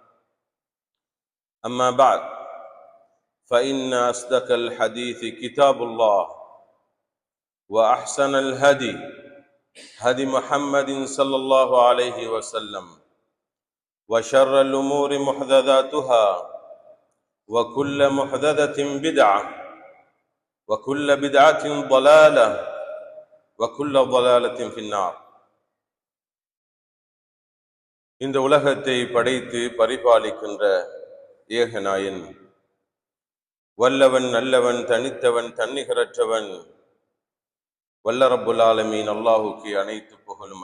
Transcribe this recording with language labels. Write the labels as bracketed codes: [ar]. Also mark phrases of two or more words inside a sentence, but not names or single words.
[ar] أما بعد فإن أصدق الحديث كتاب الله وأحسن الهدي هدي محمد صلى الله عليه وسلم وشر الأمور محدثاتها وكل محدثة بدعة وكل بدعة ضلالة وكل ضلالة في النار. [ta] இந்த உலகத்தை படைத்து பரிபாலிக்கின்ற ஏகநாயன் வல்லவன் நல்லவன் தனித்தவன் தன்னிகரற்றவன் வல்ல [ar] رب العالمين [ta] அல்லாஹுக்கு அனைத்து புகழும்.